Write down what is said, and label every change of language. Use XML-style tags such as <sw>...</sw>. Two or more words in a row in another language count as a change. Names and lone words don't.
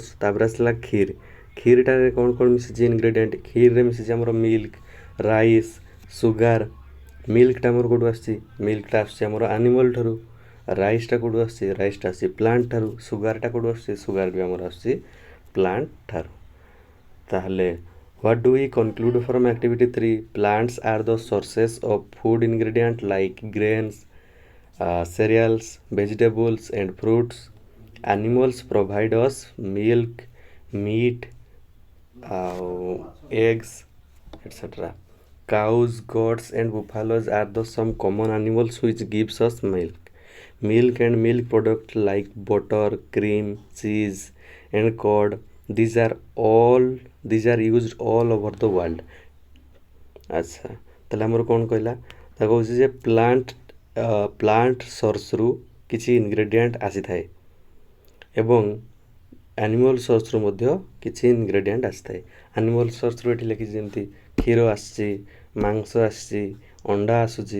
<or>ତାପରେ ଆସିଲା କ୍ଷୀରଟାରେ କ'ଣ କ'ଣ ମିଶିଛି ଇନଗ୍ରେଡ଼ିଏଣ୍ଟ? କ୍ଷୀରରେ ମିଶିଛି ଆମର</or> <en>milk, rice, sugar.</en> <or>ମିଲ୍କଟା ଆମର କେଉଁଠୁ ଆସିଛି? ମିଲ୍କଟା ଆସୁଛି ଆମର ଆନିମଲ୍ ଠାରୁ। ରାଇସ୍ଟା କେଉଁଠୁ ଆସୁଛି? ରାଇସ୍ଟା ଆସୁଛି ପ୍ଲାଣ୍ଟ ଠାରୁ। ସୁଗାରଟା କେଉଁଠୁ ଆସୁଛି? ସୁଗାର ବି ଆମର ଆସୁଛି ପ୍ଲାଣ୍ଟ ଠାରୁ।</or> <en>ତାହେଲେ what do we conclude from activity 3? Plants are the sources of food ingredient like grains, cereals, vegetables and fruits. Animals provide us milk, meat, eggs, etc. Cows, goats and buffaloes are the some common animals which gives us milk. Milk and milk products like butter, cream, cheese and curd, these are used all over the world.</en> <or>ଆଚ୍ଛା, ତାହେଲେ ଆମର କ'ଣ କହିଲା? ତା କହୁଛି ଯେ</or> <en>plant source</en> <or>କିଛି ଇନଗ୍ରେଡ଼ିଏଣ୍ଟ ଆସିଥାଏ ଏବଂ</or> <en>animal source</en> <or>ମଧ୍ୟ କିଛି ଇନଗ୍ରେଡ଼ିଏଣ୍ଟ ଆସିଥାଏ।</or> <en>animal source</en> <or>ଏଠି ଲେଖିଛି ଯେମିତି କ୍ଷୀର ଆସିଛି, ମାଂସ ଆସିଛି, ଅଣ୍ଡା ଆସୁଛି।</or>